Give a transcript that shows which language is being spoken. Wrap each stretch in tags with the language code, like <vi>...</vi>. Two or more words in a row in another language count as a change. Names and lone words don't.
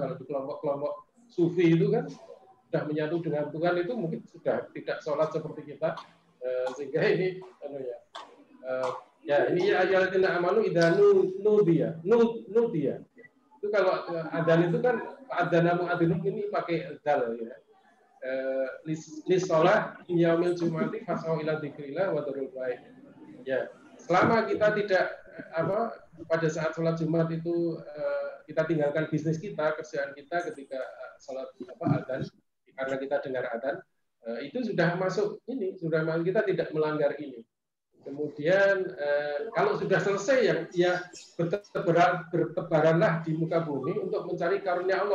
<id>Kalau di kelompok-kelompok sufi itu kan sudah menyatu dengan Tuhan itu mungkin sudah tidak sholat seperti kita, sehingga ini ya ini</id> <ar>يا أيها الذين آمنوا إذا نودي.</ar> <id>Itu kalau adzan itu kan</id> <ar>أذن المؤذن</ar> <id>ini pakai dal ya.</id> <ar>للصلاة يوم الجمعة فاسعوا إلى ذكر الله وذروا البيع.</ar> <id>Ya, selama kita tidak pada saat sholat Jumat itu kita tinggalkan bisnis kita, kerjaan kita ketika sholat adzan karena kita dengar adzan, itu sudah masuk ini, kita tidak melanggar ini. Kemudian kalau sudah selesai ya bertebaranlah di muka bumi untuk mencari karunia Allah.</id>